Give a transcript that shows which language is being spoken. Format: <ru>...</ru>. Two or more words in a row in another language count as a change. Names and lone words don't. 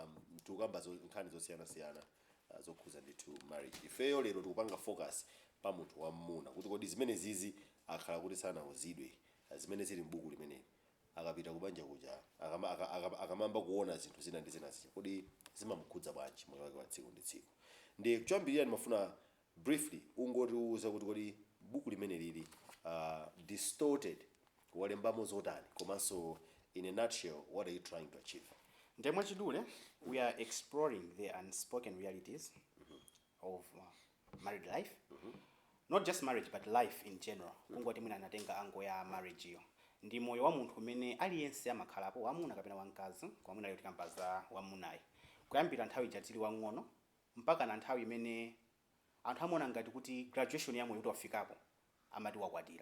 <ny>tukamba nkhani zosiyana-siyana zokhuza ndithu marriage ifeyo lero tikupanga focus pa munthu wamuna kuti kodi zimene zizi akhala kuti sanauzidwe zimene zili m'buku limeneli akapita kubanja kuja akamamba kuona zinthu zina ndi zina zija kodi zimamukhudza bwanji moyo wake wa tsiku ndi tsiku ndi kuchambirira ndimafuna briefly ungotiuza kuti kodi buku limene lili Distorted walembamo zotani komanso</ny> <en>in a nutshell what are you trying to achieve?</en> <ny>Ndemwe chidule</ny> <en>we are exploring the unspoken realities of married life, not just marriage but life in general.</en> <ny>Kungoti mwina anatenga ango ya marriage iyo ndi moyo wa munthu umene aliyense amakhalapo wamuna kapena wamkazi kwa mwina lero tikambaza wamunayi kuyambira nthawi jatili wang'ono mpaka na nthawi imene anthu amona ngati kuti graduation ya moyo kuti wafikapo amati wakwatira.</ny>